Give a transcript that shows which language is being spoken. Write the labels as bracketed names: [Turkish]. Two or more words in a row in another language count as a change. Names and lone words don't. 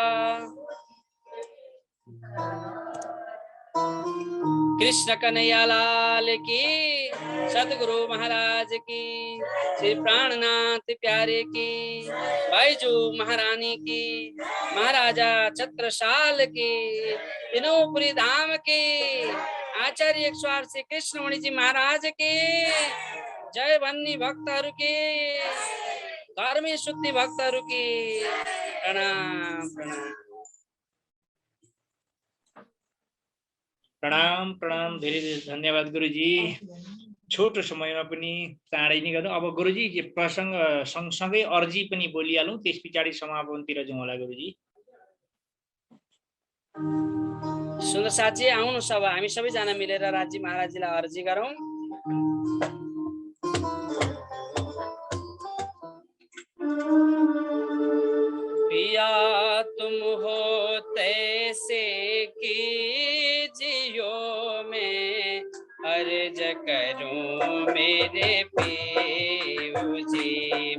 [Hindi] कृष्ण कन्हैया लाल की, सतगुरु महाराज की, श्री प्राणनाथ प्यारे की, बैजू महारानी की, महाराजा छत्रसाल की, विनोपुरी धाम की, आचार्य 108 श्री कृष्णमणि जी महाराज की जय। भन्नी भक्तहरू की, धर्मी शुद्धि भक्तहरू की प्रणाम प्रणाम प्रणाम प्रणाम। [Nepali] धेरै धेरै धन्यवाद गुरुजी। छोटो समयमा पनि चाँडै नै गर्नु। अब गुरुजी प्रसङ्ग सँगसँगै अर्जी पनि बोलिहालौँ, त्यस पछाडि समापनतिर जाउँ होला गुरुजी। सुन्दर साथी आउनुहोस्, अब हामी सबैजना मिलेर राजी महाराजीलाई अर्जी गरौँ। [Hindi] पिया तुम हो तैसे की जियो में अर्ज करूं मेरे पियू जी।